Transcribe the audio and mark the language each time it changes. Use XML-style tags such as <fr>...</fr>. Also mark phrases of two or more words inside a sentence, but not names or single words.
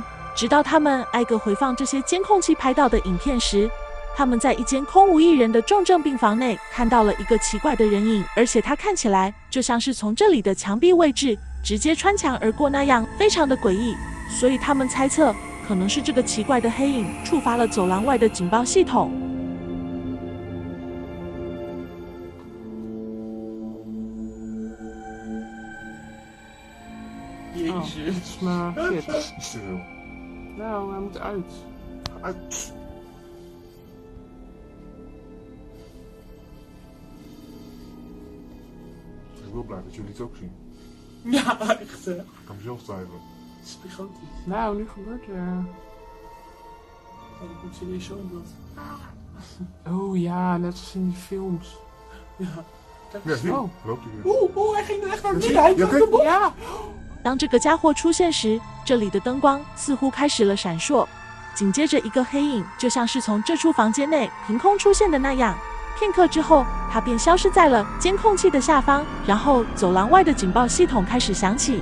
<zh>直到他们挨个回放这些监控器拍到的影片时，他们在一间空无一人的重症病房内看到了一个奇怪的人影，而且它看起来就像是从这里的墙壁位置直接穿墙而过那样，非常的诡异。所以他们猜测，可能是这个奇怪的黑影触发了走廊外的警报系统。</zh> <nl>Oh, maar shit. Stil. Nou, hij moet uit. Ik wil blij dat jullie het ook zien. Ja, echt hè. Ik kan mezelf twijfelen. Het is gigantisch. Nou, nu gebeurt er. Oh, ik moet serieus zo in beeld. Oh ja, net als in die films. Ja. Ja, zie. Oh. Loopt hij weer. Oeh, hij ging er echt naar binnen. Hij kwam er ja.</nl> <zh>当这个家伙出现时，这里的灯光似乎开始了闪烁，紧接着一个黑影就像是从这处房间内凭空出现的那样，片刻之后，他便消失在了监控器的下方，然后走廊外的警报系统开始响起。</zh>